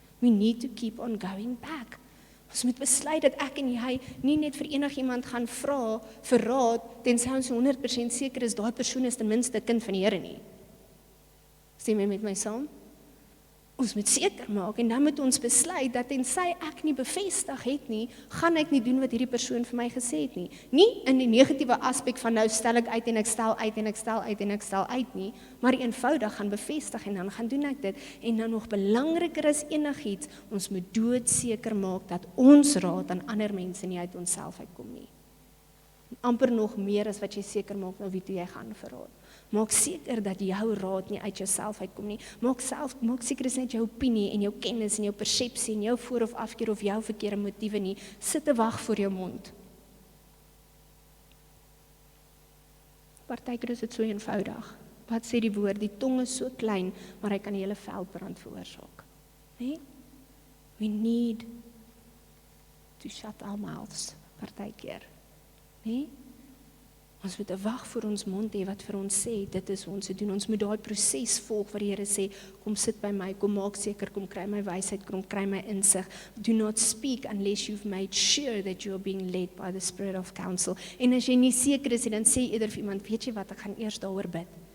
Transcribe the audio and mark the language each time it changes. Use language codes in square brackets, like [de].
[en] We need to keep on going back. [af] Ons moet besluit dat ek en jy nie net vir enigiemand gaan vra vir raad, tensy ons 100% seker is, daai persoon is ten minste 'n kind van die Here nie. Stem jy met my saam? Ons moet seker maak, en dan moet ons besluit, dat tensy ek nie bevestig het nie, gaan ek nie doen wat hierdie persoon vir my gesê het nie. Nie in die negatiewe aspek van nou stel ek uit en ek stel uit en ek stel uit en ek stel uit nie, maar eenvoudig gaan bevestig en dan gaan doen ek dit. En dan nog belangriker as enigiets, ons moet doodseker maak dat ons raad aan ander mense nie uit onsself uitkom nie. En amper nog meer as wat jy seker maak na wie toe jy gaan vir raad. Maak seker dat jou raad nie uit jouself uitkom nie. Maak seker is net jou opinie en jou kennis en jou persepsie en jou voor- of afkeer of jou verkeerde motiewe nie. Sit te wag voor jou mond. Partykeer is dit so eenvoudig. Wat sê die woord? Die tong is so klein, maar hy kan die hele veldbrand veroorsaak. Nee? [en] We need to shut our mouths. [af] Partykeer. Nee? Ons moet 'n wag voor ons mond hê wat vir ons sê, dit is ons te doen. Ons moet daai proses volg wat die Here sê, kom sit by my, kom maak seker, kom kry my wysheid, kom kry my insig. [en] Do not speak unless you've made sure that you are being led by the spirit of counsel. [af] En as jy nie seker is, dan sê eerder vir iemand, weet jy wat, ek gaan eers daaroor bid.